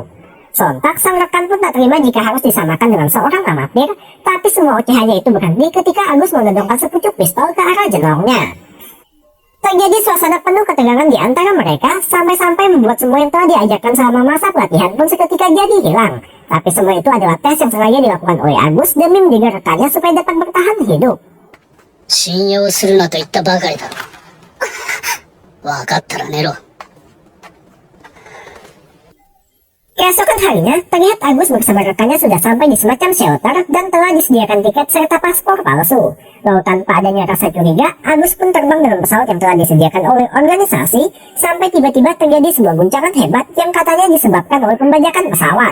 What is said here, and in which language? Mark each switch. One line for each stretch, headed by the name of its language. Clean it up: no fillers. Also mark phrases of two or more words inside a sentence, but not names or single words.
Indonesian: Sontak, sang rekan pun tak terima jika harus disamakan dengan seorang amatir, tapi semua ocehannya itu berhenti ketika Agus menodongkan sepucuk pistol ke arah jenongnya. Terjadi suasana penuh ketegangan di antara mereka, sampai-sampai membuat semua yang telah diajarkan selama masa pelatihan pun seketika jadi hilang. Tapi semua itu adalah tes yang sengaja dilakukan oleh Agus demi menjaga rekannya supaya dapat bertahan hidup.
Japanese: 信用するなと言ったばかりだ。わかったら寝ろ。
Indonesian: Keesokan harinya, terlihat Agus bersama rekannya sudah sampai di semacam shelter dan telah disediakan tiket serta paspor palsu. Lalu tanpa adanya rasa curiga, Agus pun terbang dengan pesawat yang telah disediakan oleh organisasi sampai tiba-tiba terjadi sebuah guncangan hebat yang katanya disebabkan oleh pembajakan pesawat.